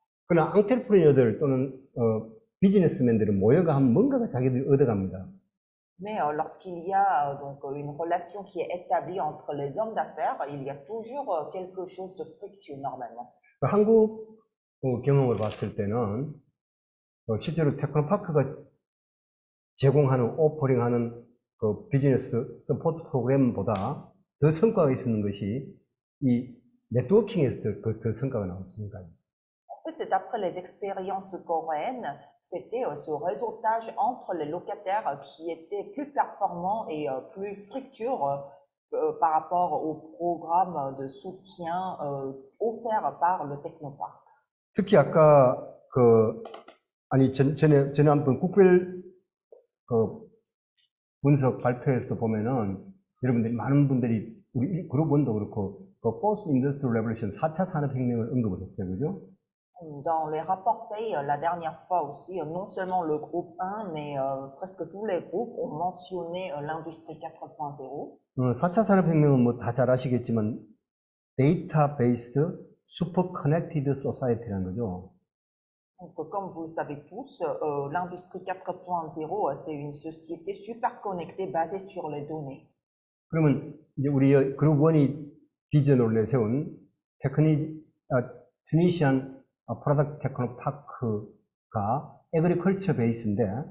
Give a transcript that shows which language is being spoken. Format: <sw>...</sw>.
<ko>그러나 앙트레프레너들 또는 비즈니스맨들은 모여가 하면 뭔가가 자기들이 얻어갑니다.</ko> <fr>Mais lorsqu'il y a donc une relation qui est établie entre les hommes d'affaires, il y a toujours quelque chose de fructueux normalement.</fr> <ko>한국 경험을 봤을 때는 실제로 테크노파크가 제공하는 오퍼링하는 그 비즈니스 서포트 프로그램보다 더 성과가 있었는 것이 이 네트워킹에서 그 성과가 나왔습니다.</ko> <fr>En fait, d'après les expériences coréennes, c'était ce réseautage entre les locataires qui était plus performant et plus fructueux par rapport au programme de soutien offert par le technopark.</fr> <ko>특히 아까 전에 한번 국별 분석 발표에서 보면은 여러분들이 많은 분들이 우리 그룹 1도 그렇고 그 포스트 인더스트리얼 레볼루션 4차 산업혁명을 언급을 했어요, 그죠?</ko> <fr>Dans les rapports PAY, la dernière fois aussi, non seulement le groupe 1, mais presque tous les groupes ont mentionné l'industrie 4.0.</fr> <ko>4차 산업혁명은 뭐 다 잘 아시겠지만 데이터 베이스드 슈퍼 커넥티드 소사이티라는 거죠.</ko> <fr>Donc, comme vous le savez tous, l'industrie 4.0, c'est une société super connectée basée sur les données.</fr> <ko>그러면 이제 우리 그룹 1이 비전으로 내세운 튜니시안 프로덕트 테크노파크가 에그리컬처 베이스인데</ko>